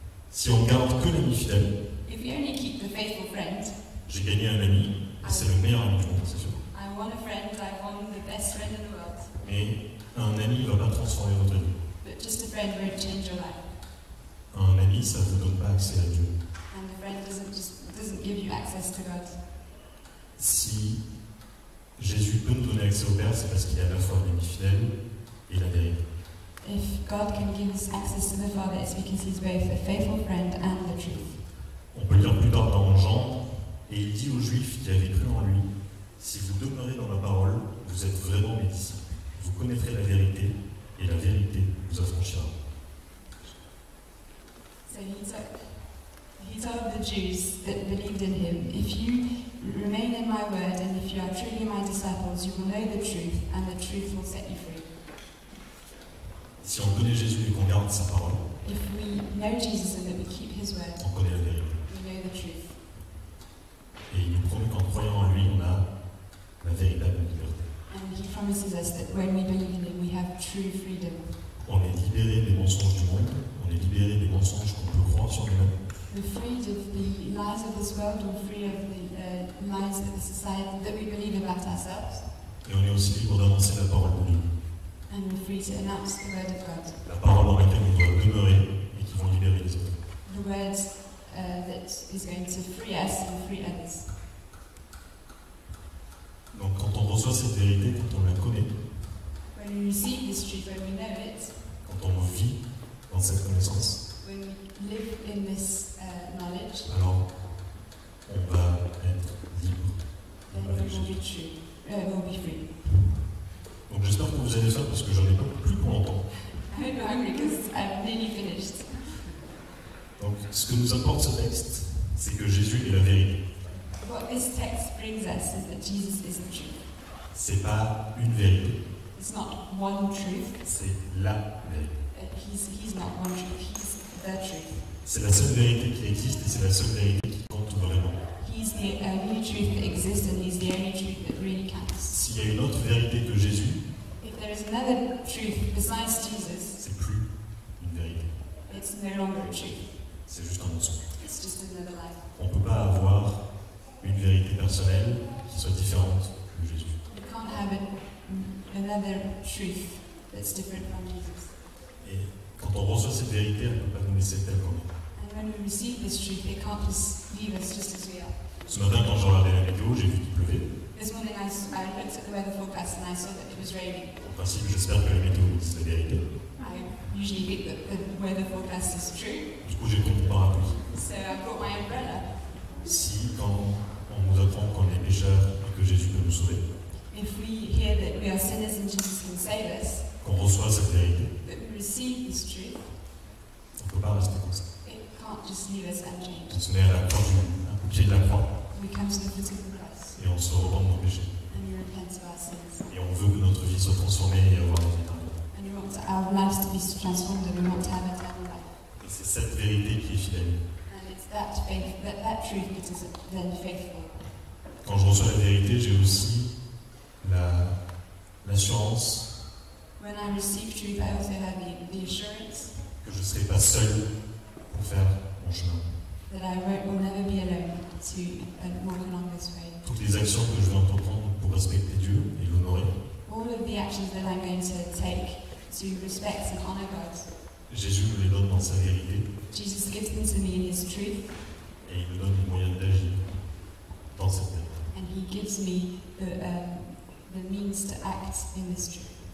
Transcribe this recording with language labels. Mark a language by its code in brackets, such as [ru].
[fr] Si on ne garde que l'ami fidèle, [en] If we only keep the faithful friend, [fr] j'ai gagné un ami, et c'est le meilleur ami du monde, c'est sûr. [en] I want a friend, I want the best friend in the world. [fr] Mais un ami ne va pas transformer votre vie. [en] But just a friend won't change your life. [fr] Un ami, ça ne vous donne pas accès à Dieu. [en] And the friend doesn't give you access to God. [fr] Si Jésus peut nous donner accès au Père, c'est parce qu'il est à la fois l'ami fidèle et la vérité. [en] If God can give us access to the Father, it's because He's both a faithful friend and the truth. [fr] On peut lire plus tard dans Jean, et il dit aux Juifs qui avaient cru en lui, si vous demeurez dans ma parole, vous êtes vraiment mes disciples. Vous connaîtrez la vérité, et la vérité vous affranchira. [en] So he told the Jews that believed in Him, if you remain in my word and if you are truly my disciples, you will know the truth and the truth will set you free. [fr] Si on connaît Jésus et qu'on garde sa parole, [en] If we know Jesus and that we keep His word, [fr] on connaît la vérité. [en] we know the truth. [fr] Et il nous promet qu'en croyant en lui, on a la véritable liberté. [en] And he promises us that when we believe in him, we have true freedom. [fr] On est libéré des mensonges du monde, on est libéré des mensonges qu'on peut croire sur nous-mêmes. [en] We're freed of the lies of this world, we're free of the lies of the society that we believe about ourselves. [fr] Et on est aussi libre d'annoncer la parole de Dieu. [en] And we're free to announce the word of God. [fr] La parole dans laquelle on doit demeurer et qui vont libérer les autres. [en] The word that is going to free us and free others. [fr] Donc quand on reçoit cette vérité, quand on la connaît, [en] When we receive this truth, when we know it, [fr] quand on vit dans cette connaissance, [en] when we live in this knowledge, [fr] alors on va être libre [en] then [fr] avec [en] we will [fr] Jésus. [en] be true. We'll be free. [fr] Donc j'espère que vous allez faire parce que j'en ai pas plus pour longtemps. [en] I hope you're hungry because I've nearly finished. [fr] Donc ce que nous apporte ce texte, c'est que Jésus est la vérité. [en] What this text brings us is that Jesus is the truth. [fr] C'est pas une vérité, [en] It's not one truth. [fr] c'est la vérité. [en] He's not one truth. He's the truth. [fr] C'est la seule vérité qui existe et c'est la seule vérité qui compte vraiment. [en] He's the only truth that exists and he's the only truth that really counts. [fr] S'il y a une autre vérité que Jésus, [en] If there is another truth besides Jesus, [fr] c'est plus une vérité. [en] it's no longer a truth. [fr] C'est juste un mensonge. [en] It's just another lie. [fr] On ne peut pas avoir une vérité personnelle qui soit différente de Jésus. [en] You can't have another truth that's different from Jesus. [fr] Et quand on reçoit cette vérité, elle ne peut pas nous laisser tel qu'on est. [en] And when we receive this truth, it can't just leave us just as we are. [fr] Ce matin, quand j'ai regardé la météo, j'ai vu qu'il pleuvait. [en] This morning I looked at the weather forecast and I saw that it was raining. [fr] En principe, j'espère que la météo dit la vérité. [en] I usually think that the weather forecast is true, [fr] Du coup, j'ai pris mon parapluie. [en] so I brought my umbrella. [fr] Si, quand on nous apprend qu'on est pécheurs et que Jésus peut nous sauver, [en] If we hear that we are sinners and Jesus can save us, [fr] qu'on reçoit cette vérité, [en] that we receive this truth, [fr] on ne peut pas rester comme ça. [en] it can't just leave us unchanged. [fr] On se met à la croix, au pied de la croix, [en] We come to the foot of the cross [fr] et on se repent de nos péchés. [en] and we repent of our sins. [fr] Et on veut que notre vie soit transformée et avoir la vie éternelle. [en] And we want our lives to be transformed and we want to have eternal life. [fr] Et c'est cette vérité qui est fidèle. [en] And it's that faith, that truth that is then faithful. [fr] Quand je reçois la vérité, j'ai aussi l'assurance [en] When I receive truth, I also have the assurance [fr] que je ne serai pas seul pour faire mon chemin. [en] that I will never be alone to walk along this way. [fr] Toutes les actions que je vais entreprendre pour respecter Dieu et l'honorer, [en] All of the actions that I'm going to take to respect and honor God, [fr] Jésus me les donne dans sa vérité [en] Jesus gives them to me in His truth, [fr] et il me donne les moyens d'agir dans cette vérité. [en] and He gives me the means to act in this truth.